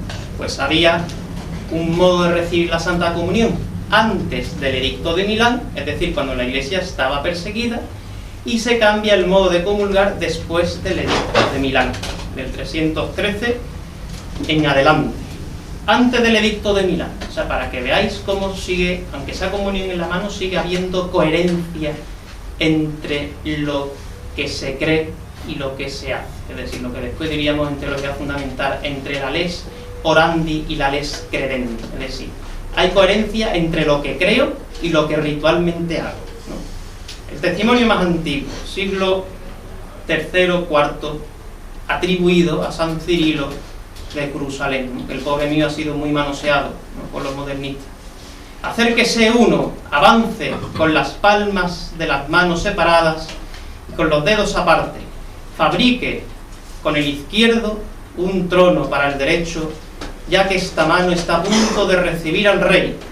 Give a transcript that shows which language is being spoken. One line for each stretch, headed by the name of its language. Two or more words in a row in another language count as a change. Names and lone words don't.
Spanish: Pues había un modo de recibir la Santa Comunión antes del Edicto de Milán, es decir, cuando la Iglesia estaba perseguida, y se cambia el modo de comulgar después del Edicto de Milán, del 313 en adelante. Antes del Edicto de Milán, o sea, para que veáis cómo sigue, aunque sea comunión en la mano, sigue habiendo coherencia entre lo que se cree y lo que se hace, es decir, lo que después diríamos en teología fundamental, entre la
Latin: lex orandi
Spanish: y la
Latin: lex credendi,
Spanish: es decir, hay coherencia entre lo que creo y lo que ritualmente hago, ¿no? El testimonio más antiguo, siglo III, IV, atribuido a San Cirilo de Jerusalén, ¿no? El pobre mío ha sido muy manoseado, ¿no?, por los modernistas. Hacer que ese uno avance con las palmas de las manos separadas y con los dedos aparte, fabrique con el izquierdo un trono para el derecho, ya que esta mano está a punto de recibir al rey.